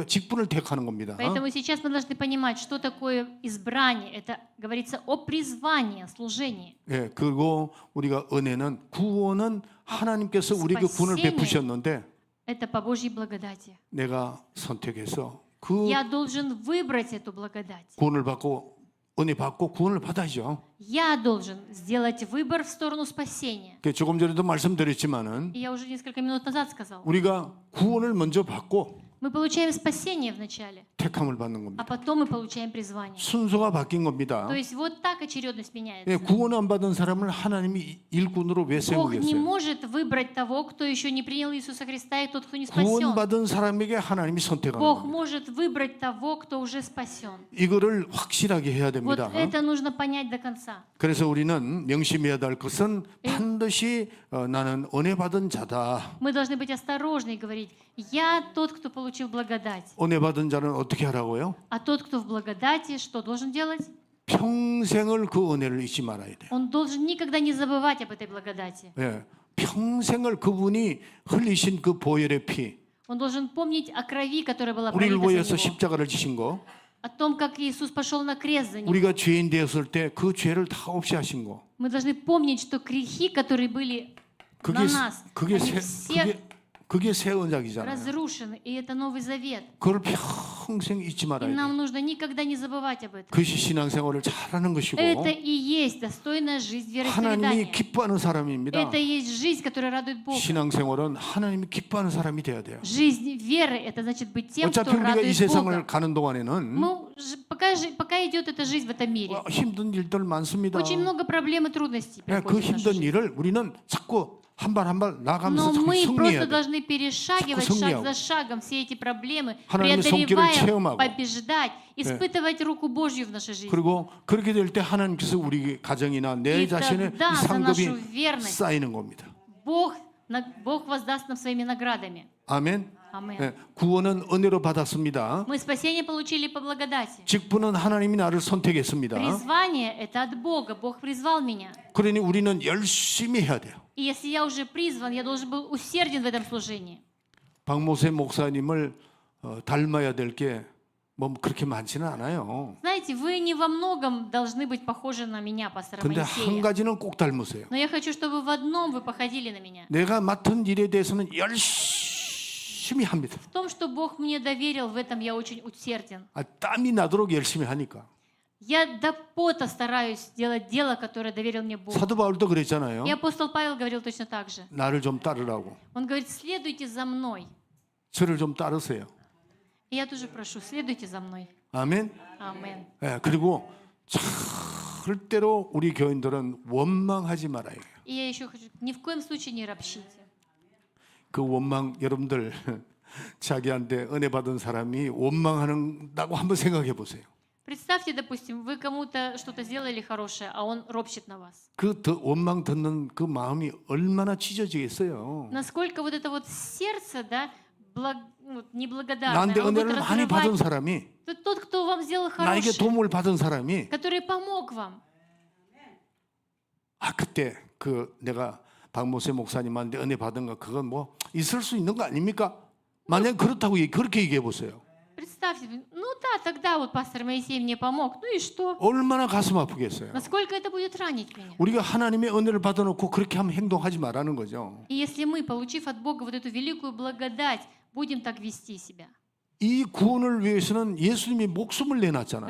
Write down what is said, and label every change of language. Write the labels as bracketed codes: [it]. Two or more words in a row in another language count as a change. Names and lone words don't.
[ko] 직분을 택하는 겁니다. [ru] Поэтому сейчас мы должны понимать, что такое избрание. Это говорится о призвании, о служении. [ko] 예, 그리고 우리가 은혜는 구원은 하나님께서 우리에게 구원을 베푸셨는데 [ru] Это по Божьей благодати. [ko] 내가 선택해서 그 [ru] Я должен выбрать эту благодать. [ko] 구원을 받고 은혜 받고 구원을 받아야죠. [ru] Я должен сделать выбор в сторону спасения. [ko] 조금 전에도 말씀드렸지만은 [ru] И я уже несколько минут назад сказал. [ko] 우리가 구원을 먼저 받고 [ru] Мы получаем спасение вначале, [ko] 택함을 받는 [ru] а [ko] 겁니다. [ru] потом мы получаем призвание. [ko] 순서가 바뀐 겁니다. [ru] То есть вот так очередность [ko] 예, [ru] меняется. [ko] 구원 안 받은 사람을 하나님이 일꾼으로 왜 [ru] Бог не [ko] 세우겠어요? [ru] может выбрать того, кто еще не принял Иисуса Христа, и тот, кто не [ko] 구원 [ru] спасен. [ko] 받은 사람에게 하나님이 선택하는 [ru] Бог [ko] 겁니다. [ru] может выбрать того, кто уже спасен. [ko] 이거를 확실하게 해야 [ru] Вот [ko] 됩니다. [ru] это нужно понять до конца. [ko] 그래서 우리는 명심해야 될 것은 반드시 나는 은혜 받은 자다. [ru] Мы должны быть осторожны и говорить, я тот, кто получил благодать. [ko] 은혜 받은 자는 어떻게 하라고요? [ru] А тот, кто в благодати, что должен делать? [ko] 평생을 그 은혜를 잊지 말아야 돼요. [ru] Он должен никогда не забывать об этой благодати. [ko] 예, 평생을 그분이 흘리신 그 보혈의 피, [ru] Он должен помнить о крови, которая была [ko] 우리를 [ru] пролита [ko] 위해서 [ru] за него. [ko] 십자가를 지신 거, [ru] О том, как Иисус пошел на крест за него. [ko] 우리가 죄인 되었을 때 그 죄를 다 없이 하신 거. [ru] Мы должны помнить, что грехи, которые были [ko] 그게 [ru] на нас, [ko] 그게 [ru] они [ko] 새 [ru] все [ko] 그게 새 언약이잖아요. [ru] разрушены, и это Новый Завет. [ko] 그걸 평생 잊지 [ru] И [ko] 말아야 [ru] нам [ko] 돼요. [ru] нужно никогда не забывать об этом. [ko] 그것이 신앙생활을 잘하는 것이고 [ru] Это и есть достойная жизнь [ko] 하나님이 [ru] вероисповедания. [ko] 기뻐하는 사람입니다. [ru] Это и есть жизнь, которая радует Бога. [ko] 신앙생활은 하나님이 기뻐하는 사람이 돼야 돼요. [ru] Жизнь веры — это значит быть тем, кто [ko] 어차피 우리가 이 [ru] радует [ko] 세상을 [ru] Бога. [ko] 가는 동안에는 [ru] Пока идет эта жизнь в этом мире, [ko] 힘든 일들 많습니다. [ru] очень много проблем и трудностей [ko] 그 [ru] приходит в нашу [ko] 힘든 [ru] жизнь. [ko] 일을 우리는 자꾸 한 발 한 발 [ru] Но [ko] 나가면서 자꾸 [ru] мы просто [ko] 승리해야 돼. [ru] должны перешагивать [ko] 자꾸 [ru] шаг [ko] 승리하고. [ru] за шагом все эти проблемы, [ko] 하나님의 손길을 [ru] преодолевая, [ko] 체험하고. [ru] побеждать, испытывать руку Божью в нашей жизни. [ko] 그리고 그렇게 될 때 하나님께서 우리 가정이나 내 [ru] И [ko] 자신의 [ru] тогда [ko] 이 [ru] за [ko] 상급이 [ru] нашу верность [ko] 쌓이는 겁니다. [ru] Бог воздаст нам своими наградами. [ko] 아멘. [ru] Аминь. [ko] 예, 구원은 은혜로 받았습니다. [ru] Мы спасение получили по благодати. [ko] 직분은 하나님이 나를 선택했습니다. [ru] Призвание — это от Бога. Бог призвал меня. [ko] 그러니 우리는 열심히 해야 돼요. [ru] И если я уже призван, я должен был усерден в этом служении. [ko] 박모세 목사님을 닮아야 될 게 뭐 그렇게 많지는 않아요. [ru] Знаете, вы не во многом должны быть похожи на меня, пастора [ko] 근데 한 [ru] Моисея. [ko] 가지는 꼭 닮으세요. [ru] Но я хочу, чтобы в одном вы походили на меня. [ko] 내가 맡은 일에 대해서는 열심히 합니다. [ru] В том, что Бог мне доверил, в этом я очень усерден. [ko] 땀이 나도록 열심히 하니까. [ru] Я до пота стараюсь делать дело, которое доверил мне Бог. [ko] 사도 바울도 그랬잖아요. [ru] И апостол Павел говорил точно так же. [ko] 나를 좀 따르라고. [ru] Он говорит, следуйте за мной. [ko] 저를 좀 따르세요. [ru] И я тоже прошу, следуйте за мной. [ko] 아멘. [ru] Аминь. [ko] 예, 그리고 절대로 우리 교인들은 원망하지 말아야 해요. [ru] И я еще хочу, ни в коем случае не ропщите. [ko] 그 원망 여러분들 자기한테 은혜 받은 사람이 원망한다고 한번 생각해 보세요. [ru] Представьте, допустим, вы кому-то что-то сделали хорошее, а он ропщет на вас. [ko] 그 원망 듣는 그 마음이 얼마나 찢어지겠어요. [ru] Насколько вот это вот сердце, да, неблагодарное, [ko] 나한테 [ru] оно будет [ko] 은혜를 많이 받은 [ru] разрывать. [ko] 사람이 [ru] Тот, кто вам сделал [ko] 나에게 [ru] хорошее, [ko] 도움을 받은 사람이 [ru] который помог вам. [ko] 그때 그 내가 박모세 목사님한테 은혜 받은 거 그건 뭐 있을 수 있는 거 아닙니까? 만약 그렇다고 그렇게 얘기해 보세요. [ru] Представьте, ну да, тогда вот пастор Моисей мне помог, ну и что? [ko] 얼마나 가슴 아프겠어요. [ru] Насколько это будет ранить меня? [ko] 우리가 하나님의 은혜를 받아놓고 그렇게 하면 행동하지 말라는 거죠. [ru] И если мы, получив от Бога вот эту великую благодать, будем так вести себя. [ko] 이 구원을 위해서는 예수님이 목숨을 내놨잖아요.